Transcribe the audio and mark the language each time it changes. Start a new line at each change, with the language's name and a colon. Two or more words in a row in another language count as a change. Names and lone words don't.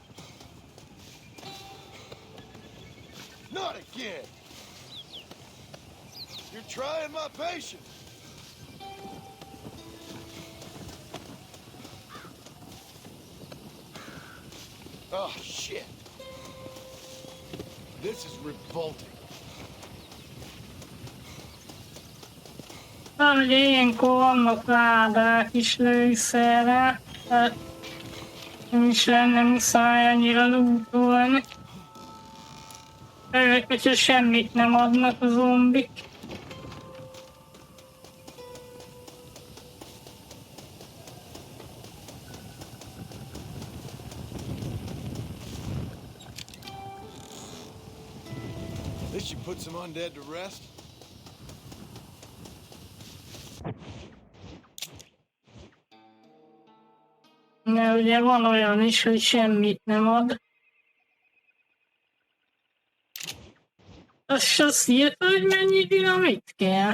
English: Not again! You're trying my patience! Oh, shit! This is revolting.
Hungarian: Ugye ilyenkor vannak ládák is lőszerrel, tehát nem is lenne muszáj annyira lootolni. Főleg, hogyha semmit nem adnak a zombik.
English: This should put some undead to rest.
Hungarian: De ugye van olyan is, hogy semmit nem ad. Azt írta, hogy mennyi dinamit kell.